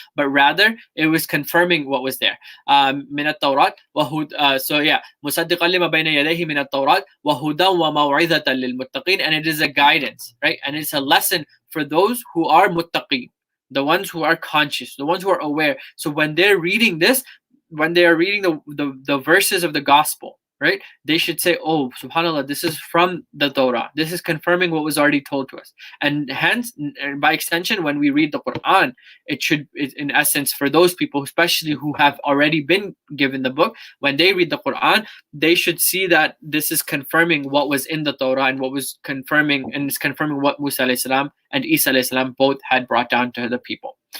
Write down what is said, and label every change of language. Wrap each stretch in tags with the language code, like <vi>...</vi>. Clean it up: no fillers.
<en>But rather, it was confirming what was there.</en> <ar>من التوراة</ar> <en>so yeah,</en> <ar>مصدقا لما بين يديه من التوراة وهدى وموعظة للمتقين.</ar> <en>And it is a guidance, right? And it's a lesson for those who are muttaqin, the ones who are conscious, the ones who are aware. So when they're reading this, when they are reading the verses of the gospel, right, they should say, oh, subhanallah, this is from the Torah. This is confirming what was already told to us. And hence, by extension, when we read the Quran, it should, in essence, for those people, especially who have already been given the book, when they read the Quran, they should see that this is confirming what was in the Torah and what was confirming, and it's confirming what Musa alayhi salam and Isa alayhi salam both had brought down to the people.</en>